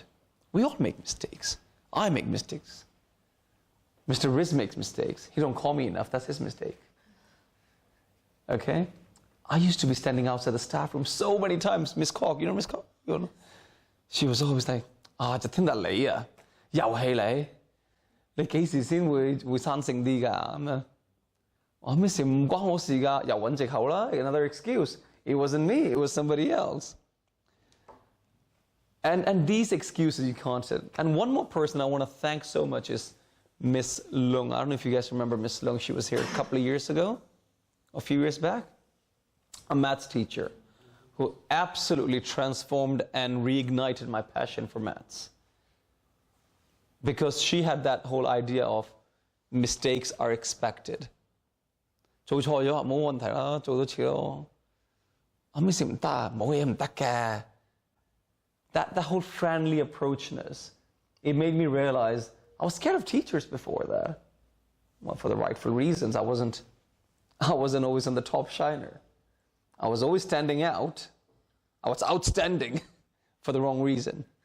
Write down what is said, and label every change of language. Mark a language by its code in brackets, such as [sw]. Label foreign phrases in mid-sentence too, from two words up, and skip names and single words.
[en] We all make mistakes. I make mistakes. Mr. Riz makes mistakes. He don't call me enough. That's his mistake. Okay? I used to be standing outside the staff room so many times. Miss Cork, you know Miss Cork? You know? She was always like, [yue] Jatinder 你啊，又係你，你幾時先會生性啲㗎？咁樣，我咩事唔關我事㗎，又揾藉口啦 [en] another excuse. It wasn't me, it was somebody else. And these excuses you can't say. And one more person I want to thank so much is Miss Lung. I don't know if you guys remember Miss Lung. She was here a couple of years ago, a few years back. A maths teacher who absolutely transformed and reignited my passion for maths. Because she had that whole idea of mistakes are expected. [yue] 做錯咗冇問題啦，做多次咯。咩事唔得啊？冇嘢唔得嘅。 [en] That whole friendly approachness, it made me realize I was scared of teachers before that. Well, for the rightful reasons. I wasn't always on the top shiner. I was always standing out. I was outstanding for the wrong reason.